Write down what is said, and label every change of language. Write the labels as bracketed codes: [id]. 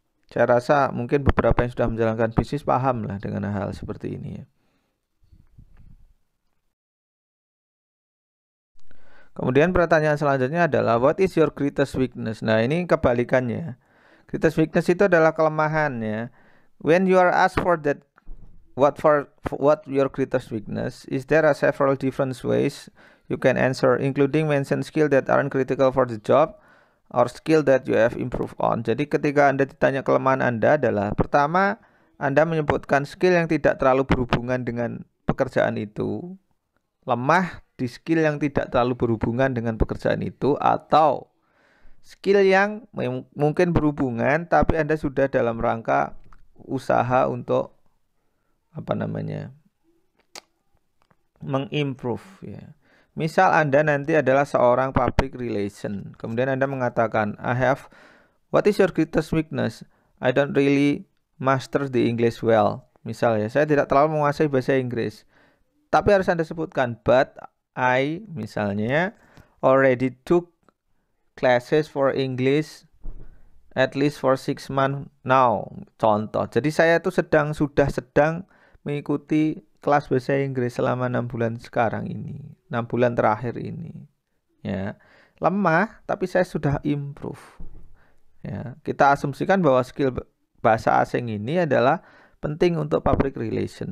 [id] Saya rasa mungkin beberapa yang sudah menjalankan bisnis paham lah dengan hal seperti ini ya. Kemudian pertanyaan selanjutnya adalah [en] what is your greatest weakness? [id] Nah, ini kebalikannya. Greatest weakness itu adalah kelemahan ya. [en] When you are asked for that, what your greatest weakness, is there are several different ways you can answer, including mention skill that aren't critical for the job, or skill that you have improved on. [id] Jadi ketika Anda ditanya kelemahan Anda adalah pertama, Anda menyebutkan skill yang tidak terlalu berhubungan dengan pekerjaan itu, lemah di skill yang tidak terlalu berhubungan dengan pekerjaan itu, atau skill yang mungkin berhubungan tapi Anda sudah dalam rangka usaha untuk mengimprove ya. Misal Anda nanti adalah seorang public relation, kemudian Anda mengatakan, [en] what is your greatest weakness? I don't really master the English well. [id] Misal ya, saya tidak terlalu menguasai bahasa Inggris. Tapi harus Anda sebutkan, [en] but I [id] misalnya [en] already took classes for English at least for 6 months now. [id] Contoh. Jadi saya itu sudah sedang mengikuti kelas bahasa Inggris selama 6 bulan sekarang ini, 6 bulan terakhir ini. Ya, lemah, tapi saya sudah improve. Ya, kita asumsikan bahwa skill bahasa asing ini adalah penting untuk public relation.